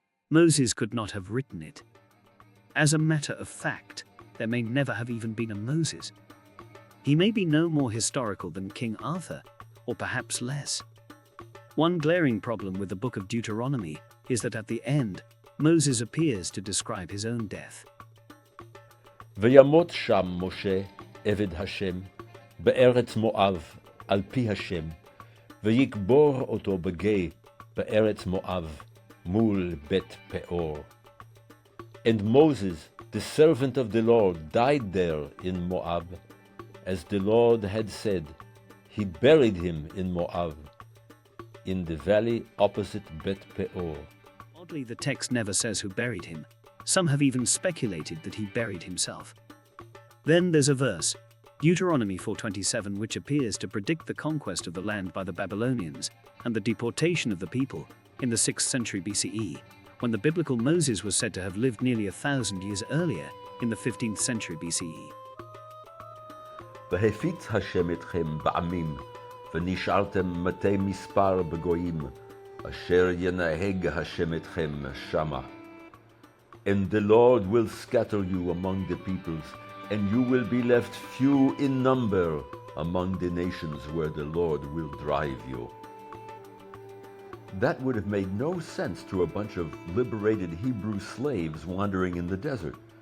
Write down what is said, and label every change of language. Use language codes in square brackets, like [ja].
[en] Moses could not have written it. As a matter of fact, there may never have even been a Moses. He may be no more historical than King Arthur, or perhaps less. One glaring problem with the book of Deuteronomy is that at the end, Moses appears to describe his own death. [he] וימות שם משה, עבד השם, בארץ מואב, על פי השם, ויקבור אותו בגיא, בארץ מואב, מול בית פאור. [en] And Moses, the servant of the Lord, died there in Moab. As the Lord had said, he buried him in Moab, in the valley opposite Bet Peor. Oddly, the text never says who buried him. Some have even speculated that he buried himself. Then there's a verse, Deuteronomy 4:27, which appears to predict the conquest of the land by the Babylonians and the deportation of the people in the 6th century BCE, when the biblical Moses was said to have lived nearly 1,000 years earlier in the 15th century BCE. [he] והפיץ השם אתכם בעמים, ונשארתם מתי מספר בגויים, אשר ינהג השם אתכם שמה. [en] And the Lord will scatter you among the peoples, and you will be left few in number among the nations where the Lord will drive you. That would have made no sense to a bunch of liberated Hebrew slaves wandering in the desert.